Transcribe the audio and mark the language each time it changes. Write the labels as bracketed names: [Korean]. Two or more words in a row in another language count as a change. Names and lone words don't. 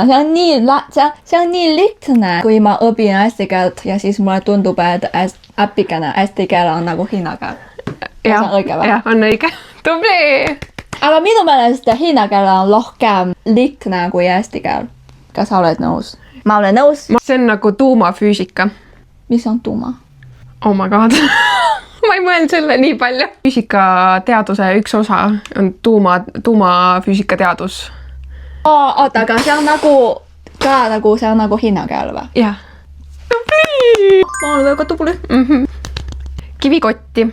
[Estonian] See on nii lihtne, kui ma õpin eesti keelt ja siis mulle tundub, et äppikene eesti keel on nagu hiina keel. See on õige või? Jah, on õige. Tubli! Aga minu meelest hiina keel on rohkem lihtne kui eesti keel. Kas sa oled nõus? Ma olen nõus. See on nagu tuumafüüsika. Mis on tuuma? [English] Oh my god. [Estonian] Ma ei mõelnud selle nii palju. Füüsikateaduse üks osa on tuumafüüsika teadus. Oota, aga see on nagu hiina keel või? Jah. Tubli! Ma olen väga tubli. Kivikotti.